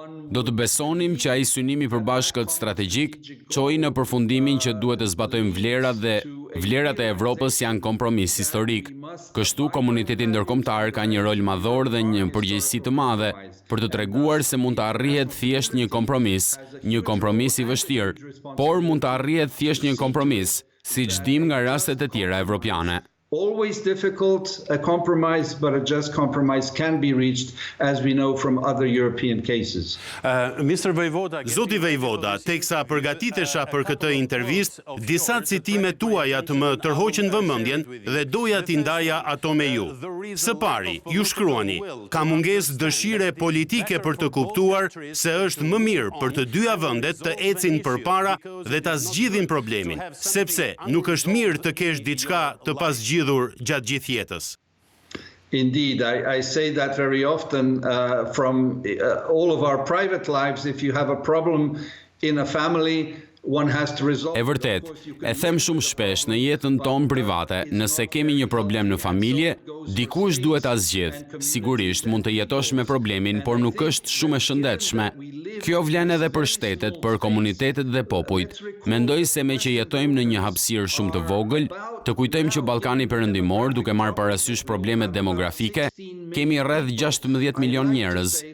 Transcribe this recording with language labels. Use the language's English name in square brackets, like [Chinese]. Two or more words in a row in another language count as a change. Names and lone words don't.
[Albanian] Do të besonim që ai synim i përbashkët strategjik çoi në përfundimin që duhet të zbatojmë vlerat dhe vlerat e Evropës janë kompromis historik. Kështu komuniteti ndërkombëtar ka një rol madhor dhe një përgjegjësi të madhe për të treguar se mund të arrihet thjesht një kompromis i vështirë, por mund të arrihet thjesht një kompromis, siç dim nga rastet e tjera evropiane. [English] Always difficult, a compromise, but a just compromise can be reached, as we know from other European cases. Mr. [Albanian] Vejvoda, Zoti Vejvoda, teksa përgatitesha për këtë intervistë, disa citime tuaja të më tërhoqën vëmendjen dhe doja t'i ndaja ato me ju. Së pari, ju shkruani, ka mungesë dëshire politike për të kuptuar se është më mirë për të dyja vendet të ecin përpara dhe ta zgjidhin problemin, sepse nuk është mirë të kesh diçka të pasgjidhur gjatë gjithë jetës. [English] Indeed, I say that very often from all of our private lives. If you have a problem in a family, one has to resolve. [Albanian] E vërtet, e them shumë shpesh në jetën tonë private, nëse kemi një problem në familje, dikush duhet ta zgjidh. Sigurisht mund të jetosh me problemin, por nuk është shumë e shëndetshme. Kjo vlen edhe për shtetet, për komunitetet dhe popujt. Mendoj se me që jetojmë në një hapësirë shumë të vogël, të kujtojmë që Ballkani Perëndimor, duke marrë parasysh problemet demografike, kemi rreth 16 milion njerëz.